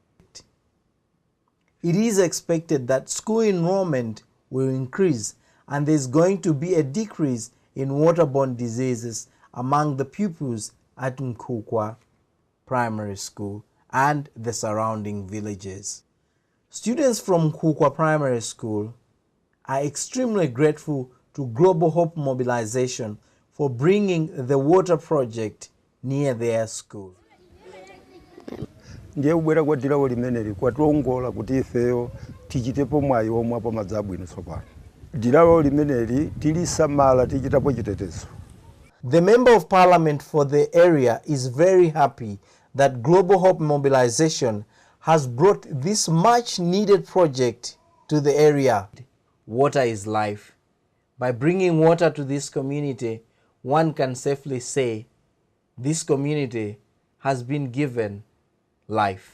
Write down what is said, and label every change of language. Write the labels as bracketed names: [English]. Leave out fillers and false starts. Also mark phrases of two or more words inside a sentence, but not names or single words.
[English] It is expected that school enrollment will increase and there is going to be a decrease in waterborne diseases among the pupils at Nkukwa Primary School and the surrounding villages. Students from Kukwa Primary School are extremely grateful to Global Hope Mobilization for bringing the water project near their school. [Nyanja] Ndiye ubwera kwa dirawo limeneli kwatuongola kuti ifeyo tichitepo mwayi omwe apo madzabwino tsopano. Dirawo limeneli tilisamala tichitapo chitetezo. [English] The Member of Parliament for the area is very happy that Global Hope Mobilization has brought this much needed project to the area. Water is life. By bringing water to this community, one can safely say this community has been given life.